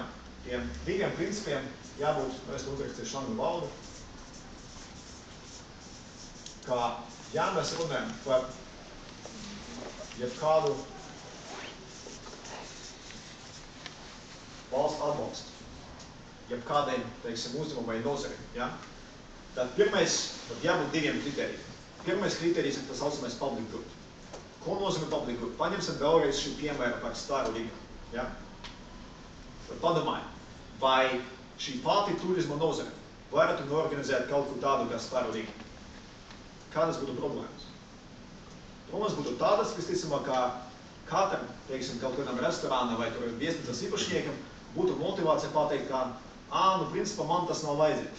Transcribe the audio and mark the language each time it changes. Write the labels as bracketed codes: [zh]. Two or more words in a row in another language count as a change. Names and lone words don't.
[lv] Tiem diviem principiem jābūt, es to uzrakstīšu angļu valodu, ka ja mēs runājam par jebkādu valsts atbalstu, jebkādiem, teiksim, uzņēmumam vai nozarei, ja? Tad pirmais, tad jābūt diviem kritērijiem. Pirmais kritērijs ir tas saucamais [en] public good. [lv] Ko nozīmē [en] public good? [lv] Paņemsim vēlreiz šī piemēra par Staru Rigu. Ja? Padomājiet, vai šī pati turisma nozare varētu norganizēt kaut ko tādu kā Staru Rigu? Kādas būtu problēmas? Problēmas būtu tādas, visticamāk, ka katram, teiksim, kaut kādam restorānam vai viesnīcas īpašniekam būtu motivācija pateikt, ka, principā man tas nav vajadzīgs.